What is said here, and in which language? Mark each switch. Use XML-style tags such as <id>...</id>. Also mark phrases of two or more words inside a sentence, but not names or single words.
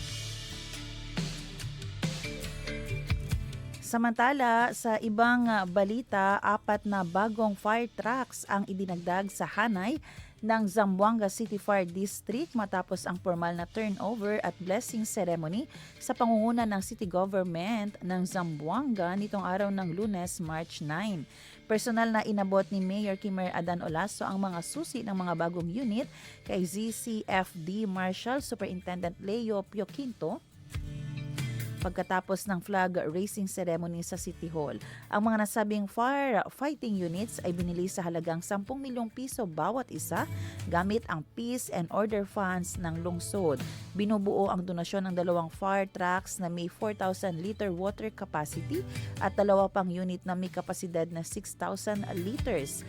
<tl>Samantala, sa ibang balita, 4 na bagong</tl> <en>fire trucks</en> <tl>ang idinagdag sa hanay ng Zamboanga City Fire District matapos ang formal na turnover at</tl> <en>blessing ceremony</en> <tl>sa pangunguna ng City Government ng Zamboanga nitong araw ng Lunes, March 9. Personal na inabot ni Mayor Kimer Adan Olaso ang mga susi ng mga bagong unit kay ZCFD Marshal Superintendent Leo Pioquinto pagkatapos ng</tl> <en>flag raising ceremony</en> <tl>sa City Hall. Ang mga nasabing</tl> <en>firefighting units</en> <tl>ay binili sa halagang 10 milyong piso bawat isa gamit ang Peace and Order Funds ng lungsod. Binubuo ang donasyon ng 2</tl> <en>fire trucks</en> <tl>na may 4,000</tl> <en>liter water capacity</en> <tl>at 2 pang unit na may kapasidad na 6,000 liters.</tl>